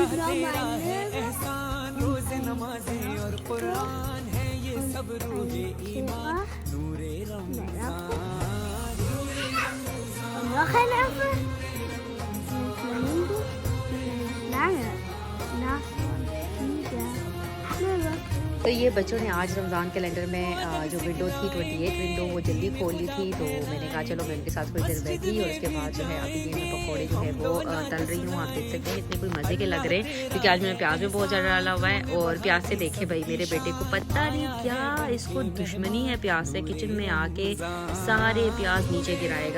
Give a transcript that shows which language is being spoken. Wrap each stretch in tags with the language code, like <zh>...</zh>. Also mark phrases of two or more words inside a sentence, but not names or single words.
<ur>تیرا ہے احسان، روزے نمازیں اور قرآن ہے یہ سب روحِ ایمان، نورِ رمضان.</ur> <de>Und noch ein Affe. Ein Flamingo. Eine Schlange. Nashorn. Tiger. Löwe.</de> <ur>تو یہ بچوں نے آج رمضان کیلنڈر میں جو ونڈو تھی 28 ونڈو وہ جلدی کھول لی تھی، تو میں نے کہا چلو میں ان کے ساتھ کچھ دیر بیٹھی اور اس کے بعد جو ہے ابھی یہ میں پکوڑے جو ہے وہ تل رہی ہوں. آپ دیکھ سکتے ہیں اتنے کوئی مزے کے لگ رہے ہیں کیونکہ آج میں نے پیاز بھی بہت زیادہ ڈالا ہوا ہے. اور پیاز سے دیکھے بھائی میرے بیٹے کو پتا نہیں کیا اس کو دشمنی ہے پیاز سے، کچن میں آکے سارے پیاز نیچے گرائے گا.</ur>